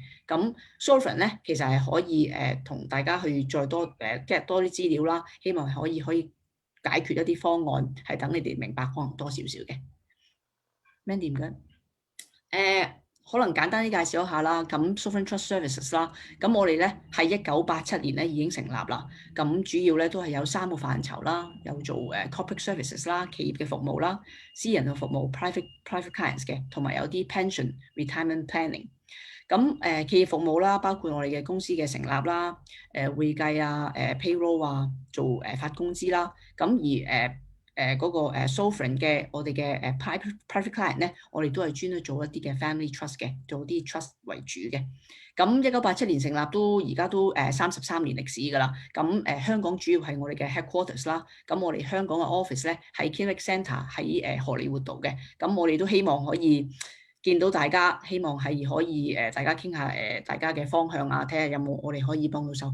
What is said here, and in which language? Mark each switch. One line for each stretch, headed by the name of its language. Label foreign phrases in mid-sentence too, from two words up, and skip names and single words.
Cantonese: 咁 Sovereign 咧其實係可以同大家去再多get 多啲資料啦，希望可以解決一啲方案，係等你哋明白可能多少少嘅。Mandy 唔該。可能簡單啲介紹一下啦。咁 Sovereign Trust Services 啦，咁我哋咧喺1987年咧已經成立啦。咁主要咧都係有3個範疇啦，有做
English: corporate services
Cantonese: 啦，企業嘅服務啦，私人嘅服務
English: private clients
Cantonese: 嘅，同埋有啲
English: pension retirement planning。
Cantonese: 咁企業服務啦，包括我哋嘅公司嘅成立啦，會計啊，payroll 啊，做發工資啦。咁而嗰個sovereign 嘅我哋嘅
English: private client
Cantonese: 咧，我哋都係專去做一啲嘅
English: family trust
Cantonese: 嘅，做啲 trust 為主嘅。咁1987年成立而家都33年歷史㗎啦。咁香港主要係我哋嘅 headquarters 啦。咁我哋香港嘅 office 咧喺 Kinetic Centre 喺荷里活道嘅。咁我哋都希望可以見到大家，希望係可以大家傾下大家嘅方向啊，睇下有冇我哋可以幫到手。